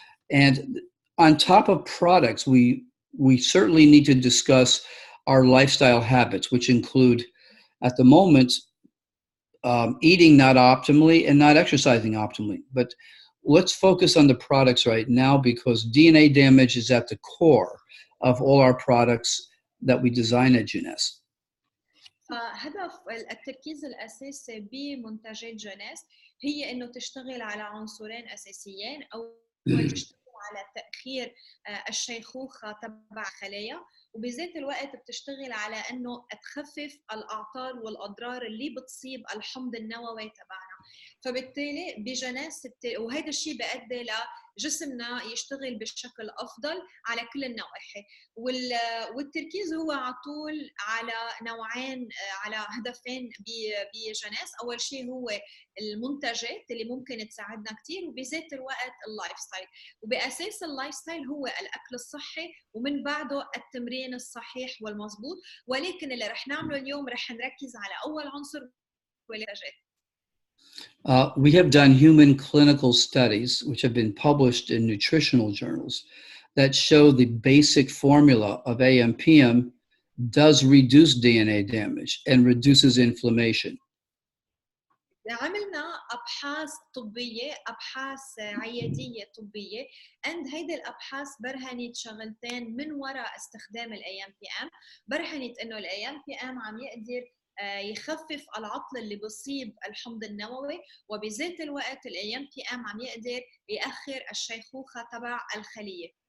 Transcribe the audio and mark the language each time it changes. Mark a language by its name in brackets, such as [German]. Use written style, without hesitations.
[English] And on top of products, we certainly need to discuss our lifestyle habits, which include, at the moment, eating not optimally and not exercising optimally. But let's focus on the products right now, because DNA damage is at the core of all our products that we design at Jeunesse. [Arabic] فهدف التركيز الأساسي بمنتجات جونيس هي إنه تشتغل على عنصرين أساسيين، أو تشتغل على تأخير الشيخوخة تبع الخلايا، وبذات الوقت بتشتغل على انه تخفف الاعطال والاضرار اللي بتصيب الحمض النووي تبعنا. فبالتالي بجناس وهذا الشيء بيؤدي لجسمنا يشتغل بشكل افضل على كل النواحي. والتركيز هو على طول على نوعين، على هدفين بجناس. اول شيء هو المنتجات اللي ممكن تساعدنا كثير، وبذات الوقت اللايف ستايل. وباساس اللايف ستايل هو الاكل الصحي، ومن بعده التمرين الصحيح والمضبوط. ولكن اللي رح نعمله اليوم رح نركز على اول عنصر هو المنتجات. [English] We have done human clinical studies, which have been published in nutritional journals, that show the basic formula of AM/PM does reduce DNA damage and reduces inflammation. [Arabic] عملنا أبحاث طبية، أبحاث عيادية طبية، هيدي الأبحاث برهنت شغلتين من وراء استخدام ال AMPM. برهنت إنه ال AMPM عم يقدر يخفف العطل اللي بيصيب الحمض النووي، وبذات الوقت ال AMPM عم يقدر يأخر الشيخوخة تبع الخلية.